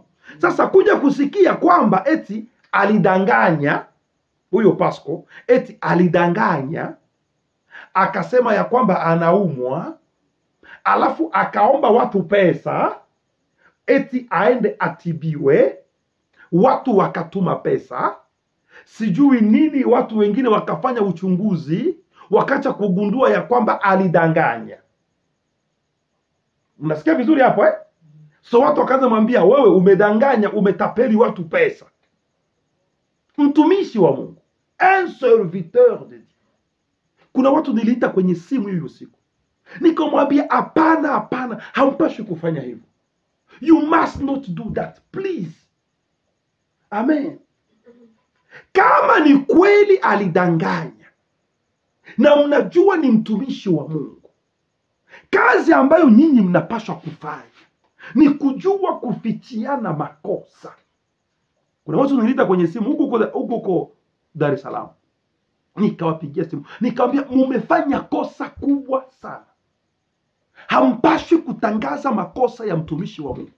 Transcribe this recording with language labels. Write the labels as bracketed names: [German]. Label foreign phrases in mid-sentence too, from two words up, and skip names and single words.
[Swahili] Sasa kuja kusikia kwamba eti alidanganya huyo Pasco, eti alidanganya, akasema ya kwamba anaumwa, alafu akaomba watu pesa eti aende atibiwe, watu wakatuma pesa, sijui nini, watu wengine wakafanya uchunguzi, wakacha kugundua ya kwamba alidanganya. Mnasikia vizuri hapo So watu wakaanza mwambia, wewe umedanganya, umetapeli watu pesa. Mtumishi wa Mungu, [French] un serviteur de Dieu. [Swahili] Kuna watu niliita kwenye simu hiyo siku, nikamwambia hapana, hapana, hampashi kufanya hivyo. [English] You must not do that, please. [Swahili] Amen. Kama ni kweli alidanganya na mnajua ni mtumishi wa Mungu, kazi ambayo nyinyi mnapaswa kufanya ni kujua kufichiana makosa. Kuna watu nilita kwenye simu huko Dar es Salaam, nikawapigia simu, nikamwambia mumefanya kosa kubwa sana, hampashi kutangaza makosa ya mtumishi wa Mungu.